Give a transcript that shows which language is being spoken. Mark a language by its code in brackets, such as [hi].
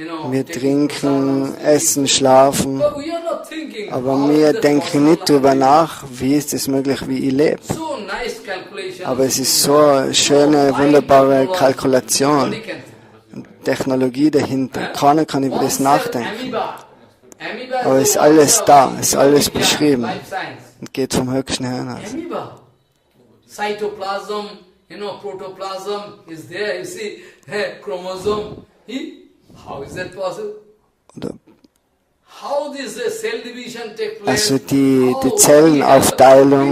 [de] Wir trinken, essen, schlafen, aber wir denken nicht darüber nach, wie ist es möglich, wie ich lebe. Aber es ist so eine schöne, wunderbare Kalkulation, Technologie dahinter. Keiner kann über das nachdenken. Aber es ist alles da, es ist alles beschrieben und geht vom Höchsten Herrn aus. [en] Cytoplasm, protoplasm is there, you see, chromosome. How is that possible? How this cell division take place? [de] Also die Zellenaufteilung,